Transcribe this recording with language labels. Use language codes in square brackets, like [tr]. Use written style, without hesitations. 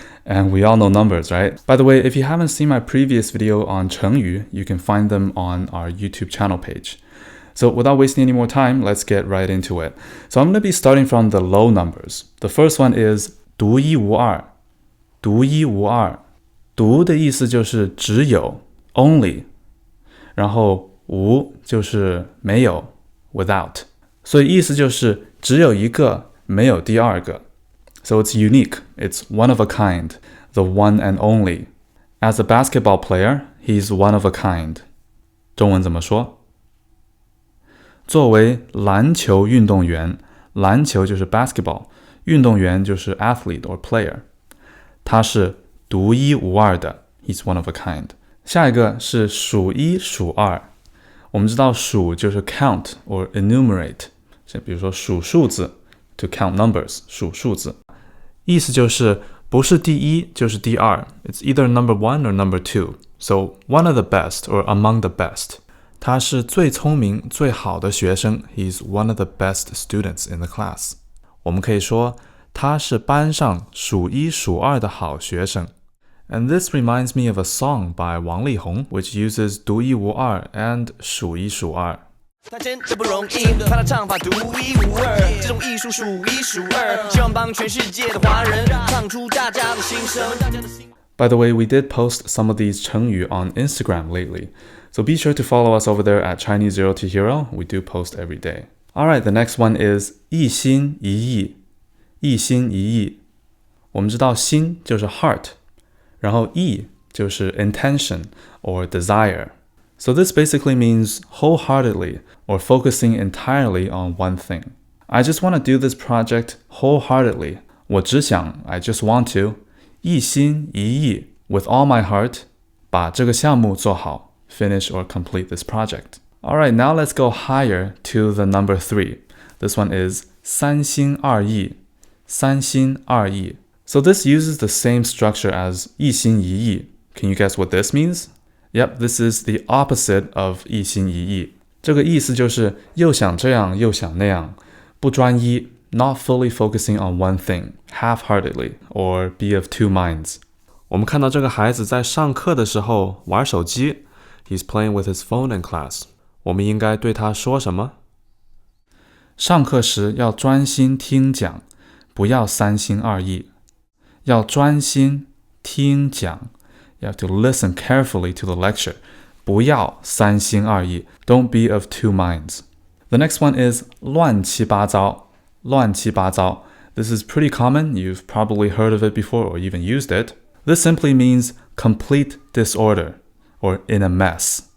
[en] And we all know numbers, right? By the way, if you haven't seen my previous video on 成语, you can find them on our YouTube channel page. So without wasting any more time, let's get right into it. So I'm going to be starting from the low numbers. The first one is 独一无二. [zh] 独一无二. 独的意思就是只有 only. 然后无就是没有 without. 所以意思就是只有一个，没有第二个。 [en] So it's unique, it's one of a kind, the one and only. As a basketball player, he's one of a kind. [zh] 中文怎么说？作为篮球运动员，篮球就是 basketball, 运动员就是 athlete or player. 他是独一无二的, [en] he's one of a kind. [zh] 下一个是数一数二。我们知道数就是 [en] count or enumerate. [zh] 比如说数数字 [en] to count numbers, [zh] 数数字。意思就是不是第一就是第二 [en] It's either number 1 or number 2 So one of the best or among the best [zh] 他是最聪明最好的学生 [en] He's one of the best students in the class [zh] 我们可以说他是班上数一数二的好学生 [en] And this reminds me of a song by 王力宏 which uses 独一无二 and 数一数二 [zh] 他真的不容易，他的唱法独一无二，这种艺术数一数二，希望帮全世界的华人唱出大家的心声。 [en] By the way, we did post some of these 成语 on Instagram lately, so be sure to follow us over there at Chinese Zero to Hero. We do post every day. Alright, the next one is 一心一意。 [zh] 一心一意。我们知道心就是 heart, 然后意就是 [en] intention or desire.So this basically means wholeheartedly or focusing entirely on one thing. I just want to do this project wholeheartedly. [zh] 我只想 [en] I just want to 一心一意 with all my heart [zh] 把这个项目做好 [en] finish or complete this project. Alright, now let's go higher to the number 3. This one is 三心二意. 三心二意. So this uses the same structure as 一心一意. Can you guess what this means?Yep, this is the opposite of 一心一意。 [zh] 这个意思就是又想这样又想那样，不专一 [en] not fully focusing on one thing, half-heartedly, or be of two minds. [zh] 我们看到这个孩子在上课的时候玩手机 [en] He's playing with his phone in class. [zh] 我们应该对他说什么？上课时要专心听讲，不要三心二意。要专心听讲 [en] You have to listen carefully to the lecture. [zh] 不要三心二意. [en] Don't be of two minds. The next one is 乱七八糟. 乱七八糟.This is pretty common. You've probably heard of it before or even used it. This simply means complete disorder or in a mess.